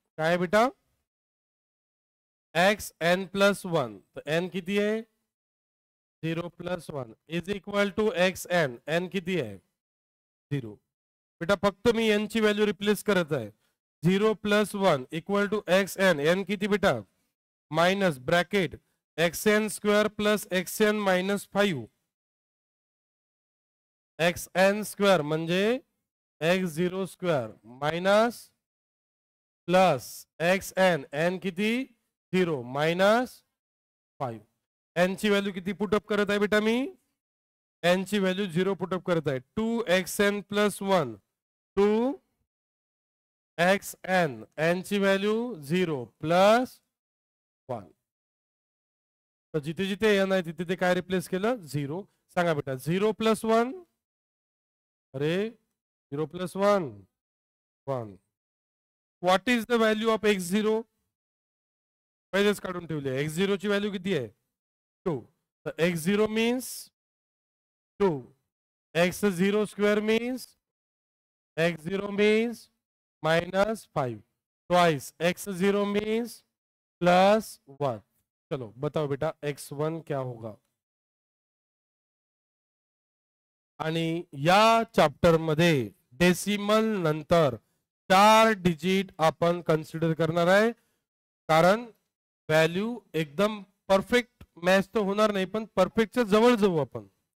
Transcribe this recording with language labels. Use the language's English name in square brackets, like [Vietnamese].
[Marathi] काय बेटा? X N plus 1. तर एन किती आहे? [English] 0 plus 1 is equal to x n. [Marathi] N किती आहे? [English] 0. [Marathi] बेटा फक्त मी एन ची व्हॅल्यू रिप्लेस करत आहे. [English] 0 plus 1 equal to x n. [Marathi] N किती बेटा? [English] Minus bracket x n square plus x n minus 5. X n square म्हणजे x 0 square minus plus x n. [Marathi] N किती? 0 मायनस 5. एन ची व्हॅल्यू किती put up करत आहे बेटा मी? एन ची व्हॅल्यू 0 पुटअप करत आहे. [English] 2 x n plus 1. 2 x n. [Marathi] N ची व्हॅल्यू 0 प्लस 1. तर जिथे जिथे एन आहे तिथे ते काय रिप्लेस केलं? 0. सांगा बेटा 0 प्लस 1. अरे 0 plus 1 1. [English] What is the value of x0? [Marathi] पहिलेच काढून ठेवले. x0 ची व्हॅल्यू किती आहे? 2. तर x0 means 2. [English] x0 square means x0 means minus 5. Twice x0 means plus 1. [Hindi] चलो बताओ बेटा x1 क्या होगा? [Marathi] आणि या चॅप्टर मध्ये डेसिमल नंतर 4 डिजिट आपण कन्सिडर करणार आहे. कारण व्हॅल्यू एकदम परफेक्ट मॅच तर होणार नाही पण परफेक्टच्या जवळ जाऊ आपण.